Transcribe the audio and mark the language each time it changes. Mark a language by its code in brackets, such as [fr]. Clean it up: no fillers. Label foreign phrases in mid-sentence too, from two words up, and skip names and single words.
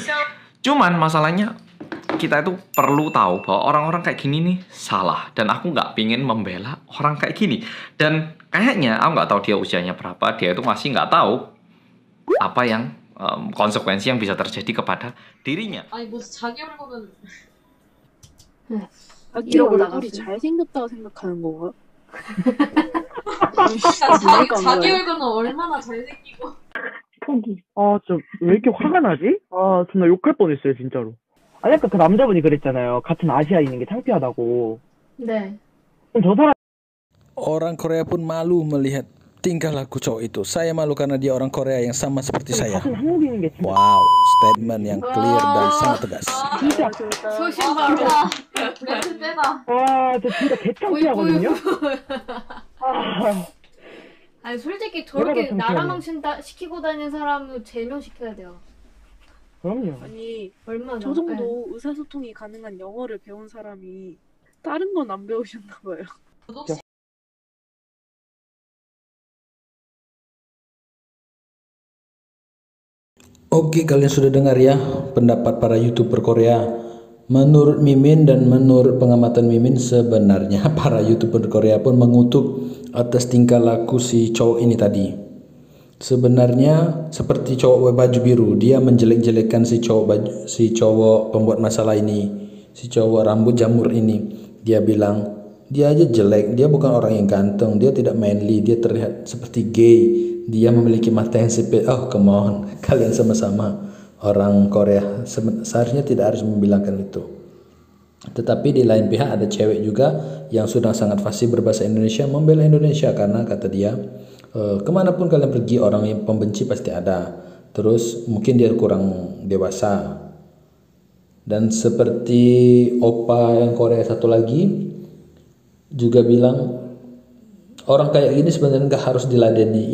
[id] Cuman masalahnya kita itu perlu tahu bahwa orang-orang kayak gini nih salah. Dan aku nggak pingin membela orang kayak gini. Dan kayaknya aku nggak tahu dia usianya berapa. Dia itu masih nggak tahu apa yang konsekuensi yang bisa terjadi kepada dirinya. [ko] 아니 뭐 자기 얼굴은 자기 얼굴이 잘생겼다고 생각하는 건가? 자기 얼굴은 얼마나 잘생기고. 왜 이렇게 화가 나지? 정말 욕할 뻔했어요, 진짜로. 아니, 아까 그 남자분이 그랬잖아요. 같은 아시아인인 게 창피하다고. 네. 그럼 저 사람 [id] Orang Korea pun malu melihat tingkah laku cowok itu. Saya malu karena dia orang Korea yang sama seperti saya. [ko] 같은 한국인인 게 진짜. [id] Wow, statement yang clear dan sangat tegas. [ko] 진짜. 소신발언. 멘트 빼다. 저 진짜 개창피하거든요. 아니 솔직히 저렇게 좀 나라망 시키고 다니는 사람은 제명시켜야 돼요. 그럼요. 아니 얼마나. 저 정도 의사소통이 가능한 영어를 배운 사람이 다른 건 안 배우셨나 봐요. [id] Oke, kalian sudah dengar ya pendapat para YouTuber Korea. Menurut Mimin dan menurut pengamatan Mimin, sebenarnya para YouTuber Korea pun mengutuk atas tingkah laku si cowok ini tadi. Sebenarnya seperti cowok baju biru, dia menjelek-jelekan si cowok pembuat masalah ini, si cowok rambut jamur ini. Dia bilang dia aja jelek, dia bukan orang yang ganteng, dia tidak manly, dia terlihat seperti gay, dia memiliki mata yang sipit. [en] Oh come on, [id] kalian sama-sama orang Korea, seharusnya tidak harus membilangkan itu. Tetapi di lain pihak ada cewek juga yang sudah sangat fasih berbahasa Indonesia, membela Indonesia karena kata dia, kemanapun kalian pergi orang yang pembenci pasti ada. Terus mungkin dia kurang dewasa. Dan seperti opa yang Korea satu lagi juga bilang, orang kayak gini sebenarnya nggak harus diladeni.